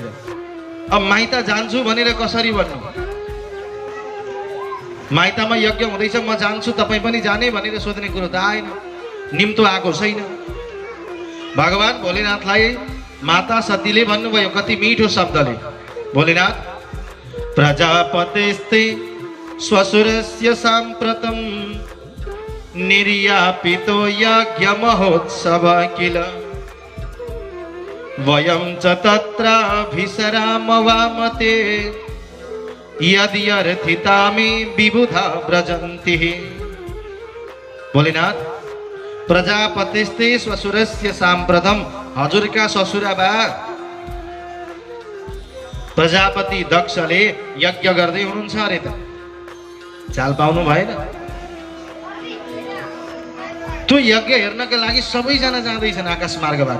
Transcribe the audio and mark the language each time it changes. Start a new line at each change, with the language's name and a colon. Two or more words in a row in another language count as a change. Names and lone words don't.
Nepali: अब माइता जान्छु भनेर कसरी भन्नु? माइतामा यज्ञ हुँदैछ, म जान्छु, तपाईँ पनि जाने भनेर सोध्ने कुरो त आएन। निम्तो आएको छैन। भगवान भोलेनाथलाई माता सतीले भन्नुभयो कति मिठो शब्दले,
Sanskrit: भोलेनाथ, प्रजापतेस्ते स्वसुरस्य साम्प्रतं निर्यापितो यज्ञ महोत्सव किल वयं च तत्राभिसराम वामते यदि अर्थितामि विबुधा व्रजन्ति। भोलेनाथ, प्रजापतिस्ते स्वसुरस्य साम्प्रतं,
Nepali: हजुरका ससुराबा प्रजापति दक्षले यज्ञ गर्दै हुनुहुन्छ अरे त, चाल पाउनु भएन? त्यो यज्ञ हेर्नका लागि सबैजना जाँदैछन् आकाश मार्गबाट।